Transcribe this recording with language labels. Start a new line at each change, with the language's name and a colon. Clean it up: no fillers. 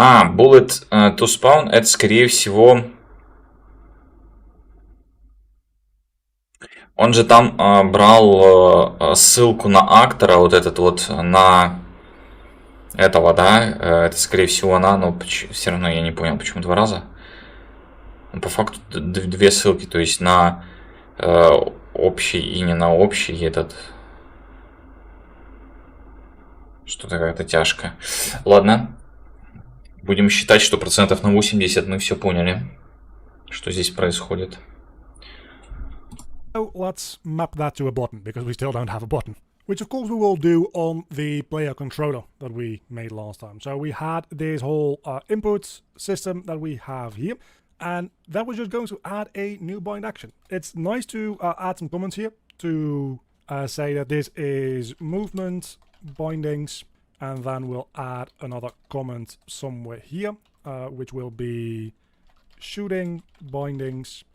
English: Bullet to spawn
Russian: это скорее всего... Он же там брал ссылку на актора, вот этот вот, на этого, да, это скорее всего она, но все равно я не понял, почему два раза. По факту две ссылки, то есть на общий и не на общий этот. Что-то какая-то тяжко. Ладно, будем считать, что процентов на 80 мы все поняли, что здесь происходит.
English: So let's map that to a button, because we still don't have a button. which of course we will do on the player controller that we made last time. So we had this whole input system that we have here, and that was just going to add a new bind action. It's nice to add some comments here to say that this is movement bindings, and then we'll add another comment somewhere here, which will be shooting bindings.